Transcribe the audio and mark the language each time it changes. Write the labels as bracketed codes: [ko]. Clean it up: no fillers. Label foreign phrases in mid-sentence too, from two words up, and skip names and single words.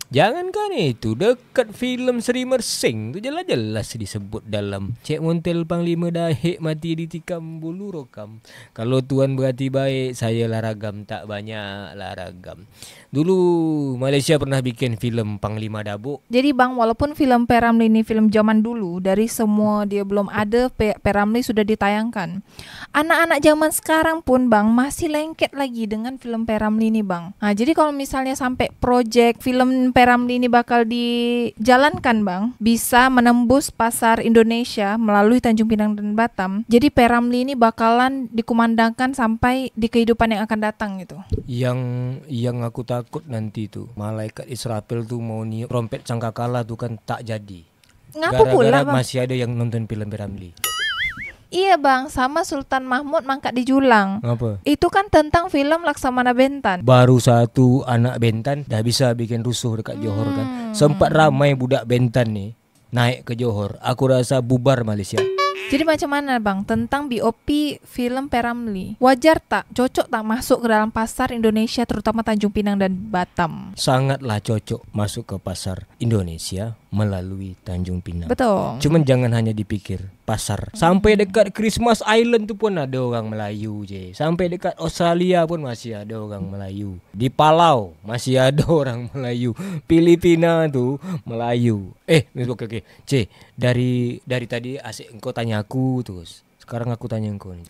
[ms] Jangankan itu, dekat film Seri Mersing tu jelas-jelas disebut dalam Cik Montel Panglima Dayak mati ditikam bulu rokam. Kalau Tuan berhati baik, saya lah ragam, tak banyak lah ragam. [id] Dulu Malaysia pernah bikin film Panglima Dabuk. Jadi Bang, walaupun film P.Ramlee ini film zaman dulu, dari semua dia belum ada, P.Ramlee sudah ditayangkan. Anak-anak zaman sekarang pun Bang masih lengket lagi dengan film P.Ramlee ini Bang. Nah, jadi kalau misalnya sampai project film P.Ramlee ini bakal dijalankan Bang, bisa menembus pasar Indonesia melalui Tanjung Pinang dan Batam. Jadi P.Ramlee ini bakalan dikumandangkan sampai di kehidupan yang akan datang gitu. [ms] Yang aku takut nanti tuh malaikat Israfil tuh mau niup trompet sangkakala tuh kan tak jadi. Ngapa pula Gara-gara Bang? masih ada yang nonton film P.Ramlee. Iya Bang, sama Sultan Mahmud Mangkat di Julang. Apa? Itu kan tentang film Laksamana Bentan. Baru satu anak Bentan dah bisa bikin rusuh dekat Johor kan. Sempat ramai budak Bentan nih naik ke Johor. Aku rasa bubar Malaysia. Jadi macam mana Bang tentang BOP film P.Ramlee? Wajar tak? Cocok tak masuk ke dalam pasar Indonesia, terutama Tanjung Pinang dan Batam? Sangatlah cocok masuk ke pasar Indonesia melalui Tanjung Pinang. Betul. Cuman jangan hanya dipikir pasar. Sampai dekat Christmas Island tu pun ada orang Melayu je. Sampai dekat Australia pun masih ada orang Melayu. Di Palau masih ada orang Melayu. Filipina tu Melayu. Okey. C, dari tadi asyik engkau tanya aku terus. Sekarang aku tanya engkau ni.